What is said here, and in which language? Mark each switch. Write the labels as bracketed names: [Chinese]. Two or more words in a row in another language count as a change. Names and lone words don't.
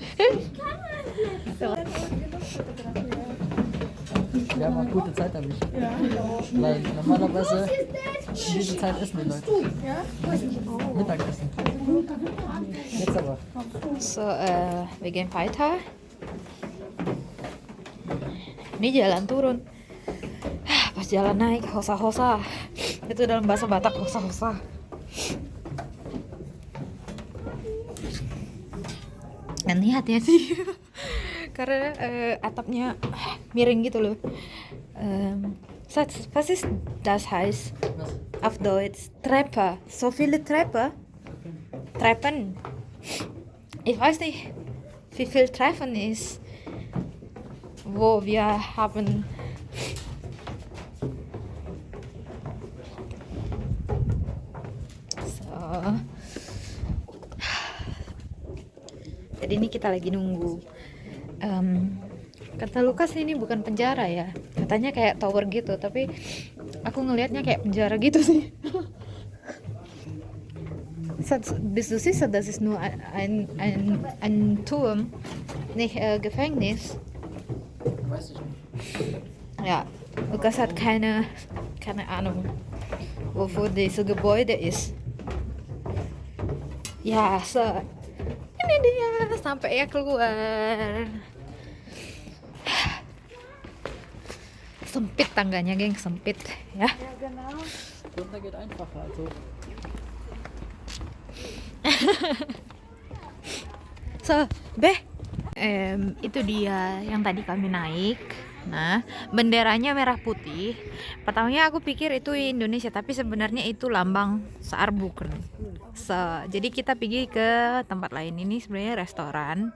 [German] Wir haben auch gute Zeit erwischt. Weil normalerweise in dieser Zeit essen die Leute. Mittagessen. Jetzt aber. So, wir gehen weiter. [Indonesian] Ini jalan turun. Pas jalan naik, hosa-hosa. Itu dalam bahasa Batak, hosa-hosa. Dan ini hati-hati. Karena atapnya miring gitu loh. [German] Was ist das heißt? Auf Deutsch Treppe. So viele Treppen. Ich weiß nicht, wie viel Treppen ist, wo wir haben. So. [Indonesian] Jadi ini kita lagi nunggu. Kata Lukas ini bukan penjara ya, katanya kayak tower gitu, tapi aku ngelihatnya kayak penjara gitu sih. [German] Bist du sicher, das ist nur ein Turm, nicht Gefängnis? Weiß ich nicht. Ja, Lukas hat keine Ahnung, wofür dieses Gebäude ist. [Indonesian] Ya, so ini dia sampai ya keluar. Sempit tangganya, geng, sempit ya. [German] Runter geht einfacher. Also. So, [Indonesian] itu dia yang tadi kami naik. Nah, benderanya merah putih. Pertamanya aku pikir itu Indonesia, tapi sebenarnya itu lambang Saarburg. So, jadi kita pergi ke tempat lain. Ini sebenarnya restoran.